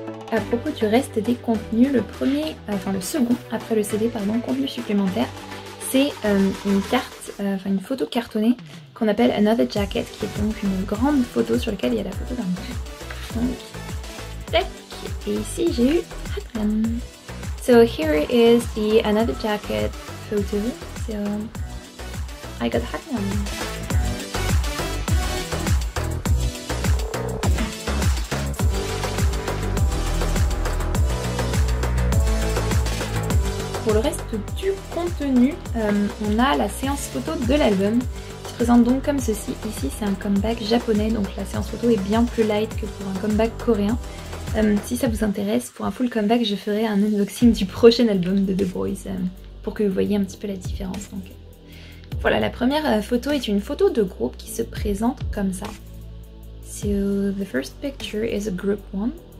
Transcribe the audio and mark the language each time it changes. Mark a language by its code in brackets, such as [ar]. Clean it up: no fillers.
[fr] À propos du reste des contenus, le second après le CD, pardon, contenu supplémentaire, c'est une carte, une photo cartonnée qu'on appelle Another Jacket, qui est donc une grande photo sur laquelle il y a la photo d'un groupe. Donc, tac, et ici j'ai eu Hatman. [en] So here is the Another Jacket photo. So I got Hatman. [fr] Pour le reste du contenu, on a la séance photo de l'album qui se présente donc comme ceci. Ici c'est un comeback japonais, donc la séance photo est bien plus light que pour un comeback coréen. Si ça vous intéresse, pour un full comeback, je ferai un unboxing du prochain album de The Boys pour que vous voyez un petit peu la différence. Donc, voilà, la première photo est une photo de groupe qui se présente comme ça. [en] So, the first picture is a group one.